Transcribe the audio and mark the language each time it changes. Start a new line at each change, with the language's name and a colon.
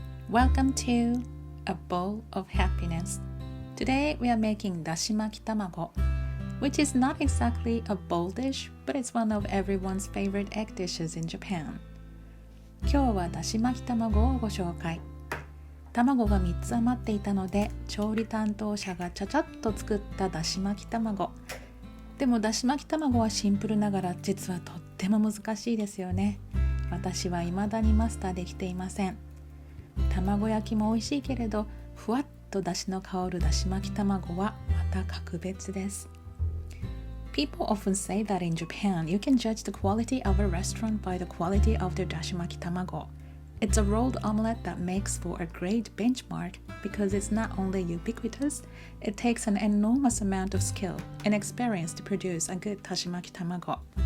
English: Welcome to a bowl of happiness. Today we are making だし巻き卵, which is not exactly a bowl dish, but it's one of everyone's favorite egg dishes in Japan.
Japanese: 今日はだし巻き卵をご紹介。卵が3つ余っていたので、調理担当者がちゃちゃっと作っただし巻き卵。でもだし巻き卵はシンプルながら実はとっても難しいですよね。私は未だにマスターできていません。卵焼きも美味しいけれど、ふわっとだしの香るだし巻き卵はまた格別です。
English: People often say that in Japan, you can judge the quality of a restaurant by the quality of their dashi maki tamago. It's a rolled omelette that makes for a great benchmark because it's not only ubiquitous, it takes an enormous amount of skill and experience to produce a good dashi maki tamago.